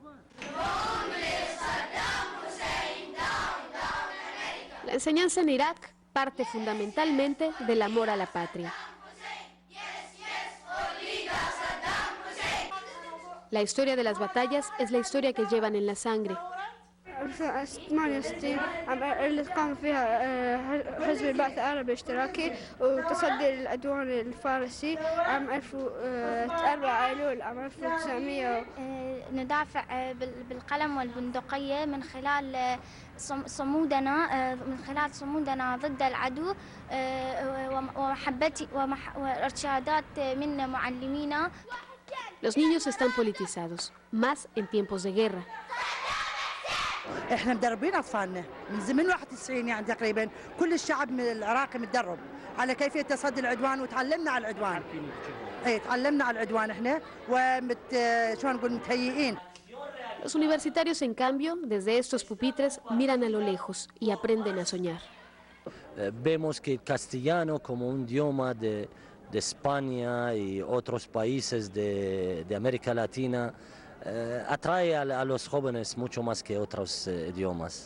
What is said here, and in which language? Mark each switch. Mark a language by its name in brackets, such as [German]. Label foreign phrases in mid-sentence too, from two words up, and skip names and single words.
[Spanish] La enseñanza en Irak parte fundamentalmente del amor a la patria. La historia de las batallas es la historia que llevan en la sangre. [Arabic] 68 اللي قام فيها حزب البعث العربي الاشتراكي وتصدي العدوان الفارسي عام 4 أيلول عام 1900. ندافع بالقلم والبندقية من خلال صمودنا ضد العدو ومحبتي وإرشادات من معلمينا. [Spanish] Los niños están politizados, más en tiempos de guerra. [Arabic] احنا مدربين اطفالنا من 91 يعني تقريبا كل الشعب العراقي متدرب على كيفيه تصدي العدوان وتعلمنا على العدوان. تعلمنا على العدوان احنا شلون نقول متهيئين. [Spanish] Los universitarios, en cambio, desde estos pupitres miran a lo lejos y aprenden a soñar. Vemos que el castellano como un idioma de España y otros países de América Latina atrae a los jóvenes mucho más que otros idiomas.